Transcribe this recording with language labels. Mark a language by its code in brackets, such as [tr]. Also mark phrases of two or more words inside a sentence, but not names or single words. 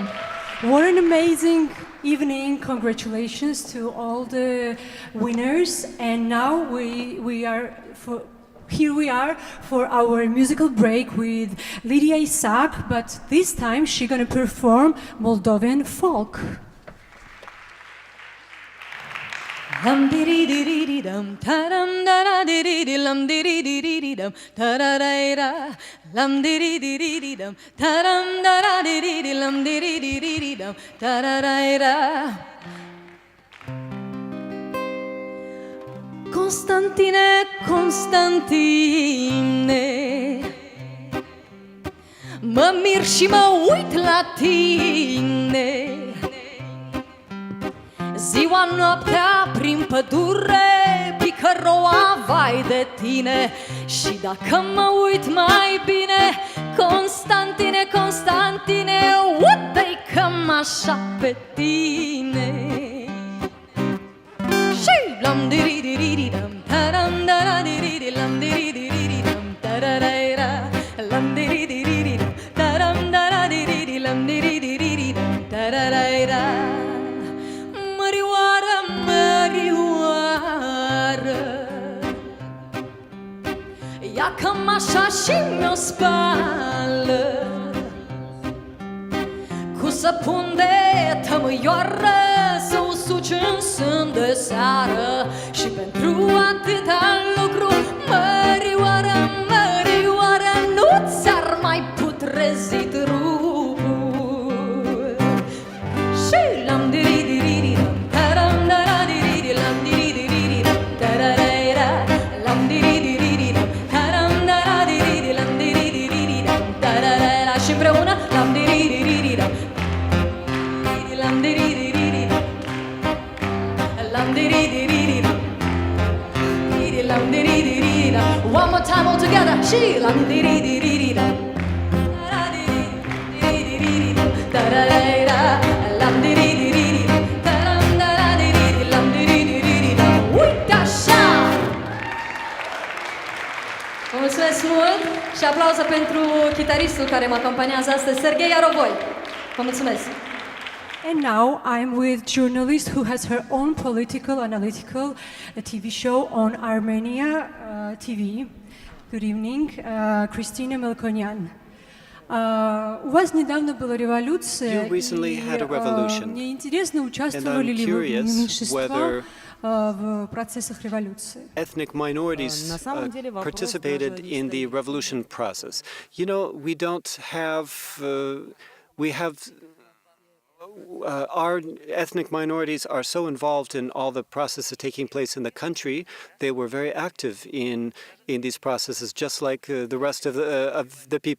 [en] What an amazing evening. Congratulations to all the winners. And now here we are for our musical break with Lydia Isaac, but this time she's going to perform Moldovan folk. Lam diri diri di dum, taram dara diri di lam diri diri di dum, tararaira. Lam diri diri di dum, taram dara diri di lam diri diri di dum, tararaira. [ro] Constantine, Constantine, mă mir și mă uit la tine. Ziua, noaptea, prin pădure, picăroa, vai de tine. Și dacă mă uit mai bine, Constantine, Constantine, uite-i cam așa pe tine. Și lam diri diri di dam, taram dara diri di lam diri diri di dam, tararaira. Lam diri diri di dam, taram dara diri di lam diri diri di dam, tararaira. Mărioară, mărioară, ca cămașa și mi-o spală cu săpun de tămâioară, să o suci în sân de seară. Și pentru atâta lucru, mărioară, mărioară, nu ți-ar mai putrezi trupul. Și l-am diri-diri-diri-dam, taram-dara-diri-diri, l-am diri-diri-diri-dam, tararaira, l-am diri-diri-diri-dam, taram-dara-diri-diri, l-am diri-diri-diri-dam, tararaira. Și împreună l-am diri-diri-diri-dam, lam diri-diri-diri-dam, lam diri-diri-diri-dam, lam diri-diri-diri-dam. [en] One more time all together. She lam diri-diri-diri-dam, diri-diri-diri-dam, da-da-da-da, lam diri-diri-diri-dam, da-da-da-da-diri, lam diri-diri-diri-dam. [ro] Uite așa! Vă mulțumesc mult și aplauze pentru chitaristul care mă acompaniază astăzi, Serghei Arovoi. Vă mulțumesc! [en] And now I'm with journalist who has her own political analytical TV show on Armenia TV. Good evening, Christina Melkonian. [ru] У вас недавно была революция. [en] You recently had a revolution. [ru] Мне интересно, участвовали ли вы меньшинства в процессах революции? [en] Ethnic minorities participated in the revolution process. You know, we have our ethnic minorities are so involved in all the processes taking place in the country. They were very active in these processes, just like the rest of the people.